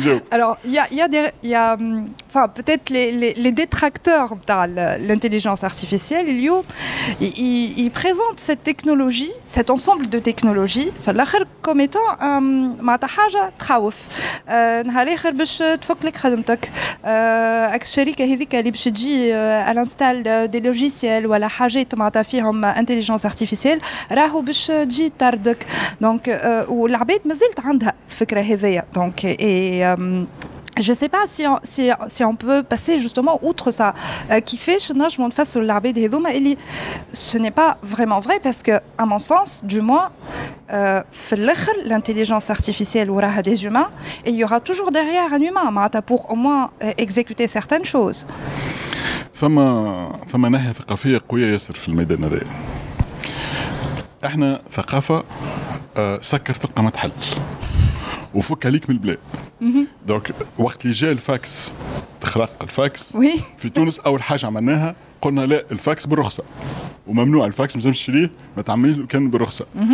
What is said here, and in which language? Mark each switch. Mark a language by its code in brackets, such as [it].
[fr] Alors, il y a enfin peut-être les détracteurs de l'intelligence artificielle, ils présentent cette technologie, cet ensemble de technologies, فالآخر comme étant [ar] معناتها حاجة تخوف. نهار آخر باش تفك لك خدمتك. الشركة هذيك اللي باش تجي على انستال دي لوجيسيال ولا حاجات معناتها فيهم انتليجنس ارتيفيسيال راهو باش تجي تطردك. دونك والعباد مازالت عندها الفكرة هذيا. [fr] دونك je ne sais pas si on peut passer justement outre ça. [ar] كيفاش نجمو نفسروا العباد هذوما اللي [fr] ce n'est pas vraiment vrai parce que à mon sens du moins [ar] في الاخر [fr] l'intelligence artificielle وراها des humains et il y aura toujours derrière un humain معناتها pour au moins exécuter certaines choses. [ar] ثم ناحية ثقافية قوية ياسر في الميدان هذا. احنا ثقافة سكر تلقى ما تحل وفك عليك من البلاد. دونك وقت اللي جاء الفاكس تخلق الفاكس في تونس اول حاجه عملناها قلنا لا الفاكس بالرخصه وممنوع الفاكس ما تنجمش تشريه ما تعمليه كان بالرخصه.